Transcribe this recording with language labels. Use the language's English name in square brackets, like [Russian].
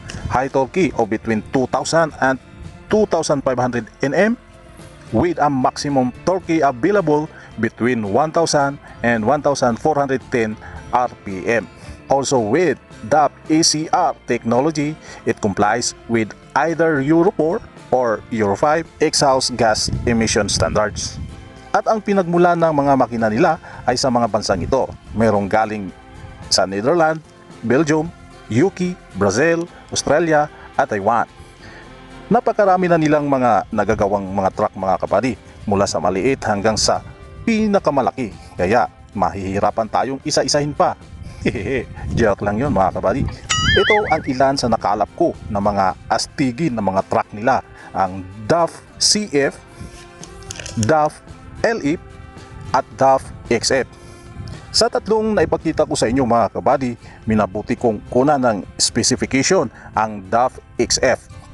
[English] High torque o between 2,000 and 2,500 Nm with a maximum torque available between 1,000 and 1,410 RPM. Also with DAF ACR technology, it complies with either Euro 4 or Euro 5 exhaust gas emission standards. [Filipino] At ang pinagmulan ng mga makina nila ay sa mga bansang ito. Merong galing sa Netherlands, Belgium, UK, Brazil, Australia at Taiwan. Napakarami na nilang mga nagagawang mga truck mga kabady, mula sa maliit hanggang sa pinakamalaki. Kaya mahihirapan tayong isa-isahin pa. Hehehe, joke lang yun mga kabady. Ito ang ilan sa nakalap ko na mga astigin na mga truck nila. Ang DAF CF, DAF LF at DAF XF. Sa tatlong naipakita ko sa inyo mga kabady, minabuti kong kuna ng specification ang DAF XF.